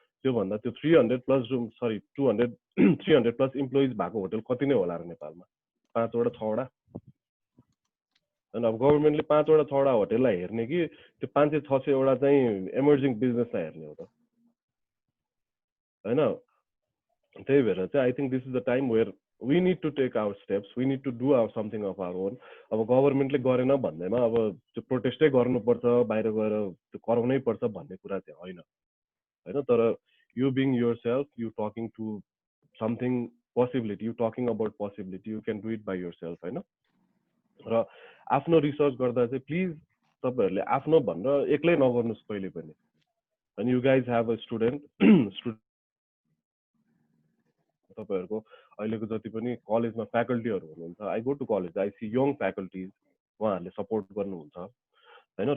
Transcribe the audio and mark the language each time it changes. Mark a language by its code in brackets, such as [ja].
[ne] त्यो भन्दा त्यो 300 plus room sorry 300 plus employees भएको होटल कति नै होला र नेपालमा? 5 वटा 6 वटा। अनि अब गभर्नमेन्टले 5 वटा 6 वटा होटललाई हेर्ने कि त्यो 500-600 वटा चाहिँ इमर्जिङ बिजनेसलाई हेर्ने हो त हैन। त्यही भएर चाहिँ [en] I think this is the time where we need to take our steps, we need to do something of our own. [ne] अब गभर्नमेन्टले गरेन भन्दैमा अब त्यो प्रोटेस्टै गर्नुपर्छ, बाहिर गएर त्यो कराउनै पर्छ भन्ने कुरा चाहिँ होइन हैन। तर [en] you being yourself, you talking to something possibility, you talking about possibility, you can do it by yourself हैन। [ne] र आफ्नो रिसर्च गर्दा चाहिँ प्लिज तपाईहरुले आफ्नो भनेर एक्लै नगर्नुस् कहिले पनि। अनि [en] you guys have a student [ne] तपाईहरुको अहिलेको जति पनि कलेजमा फ्याकल्टीहरु हुनुहुन्छ, [en] I go to college, I see young faculties, [ne] उहाँहरुले सपोर्ट गर्नुहुन्छ हैन।